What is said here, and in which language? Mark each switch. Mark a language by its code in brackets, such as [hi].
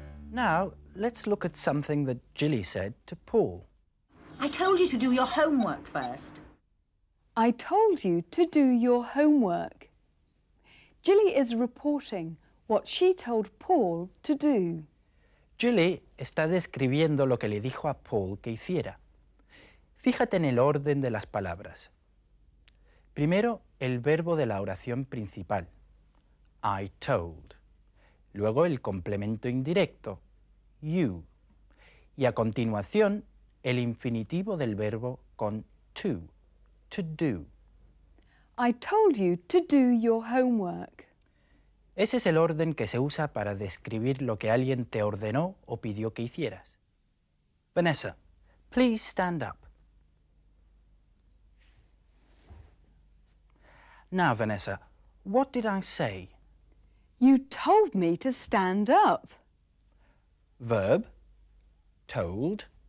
[en] Now, let's look at something that Jilly said to Paul. I told you to do your homework first. I told you to do your homework. Jilly is reporting what she told Paul to do. [es] Jilly está describiendo lo que le dijo a Paul que hiciera. Fíjate en el orden de las palabras. Primero, el verbo de la oración principal, [en] I told. [es] Luego, el complemento indirecto, you. Y a continuación, el infinitivo del verbo con [en] to do. I told you to do your homework. [es] Ese es el orden que se usa para describir lo que alguien te ordenó o pidió que hicieras. [en] Vanessa, please stand up. Now, Vanessa, what did I say? You told me to stand up. Verb, told.